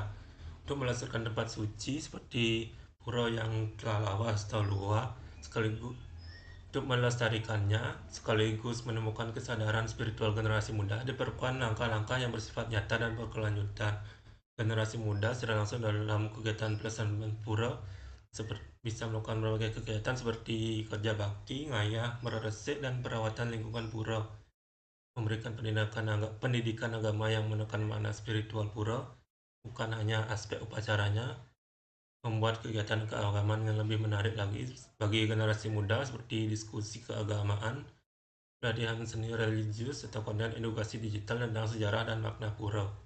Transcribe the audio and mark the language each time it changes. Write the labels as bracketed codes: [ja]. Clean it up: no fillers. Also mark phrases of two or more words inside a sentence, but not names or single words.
[id] Untuk melestarikan tempat suci seperti pura yang telah lawas atau luar, sekaligus menemukan kesadaran spiritual generasi muda, diperlukan langkah-langkah yang bersifat nyata dan berkelanjutan. Generasi muda secara langsung dalam kegiatan pelestarian pura bisa melakukan berbagai kegiatan seperti kerja bakti, ngayah, meresik, dan perawatan lingkungan pura. Memberikan pendidikan agama yang menekan makna spiritual pura, bukan hanya aspek upacaranya. Membuat kegiatan keagamaan yang lebih menarik lagi bagi generasi muda seperti diskusi keagamaan, pelatihan seni religius, atau konten edukasi digital tentang sejarah dan makna pura.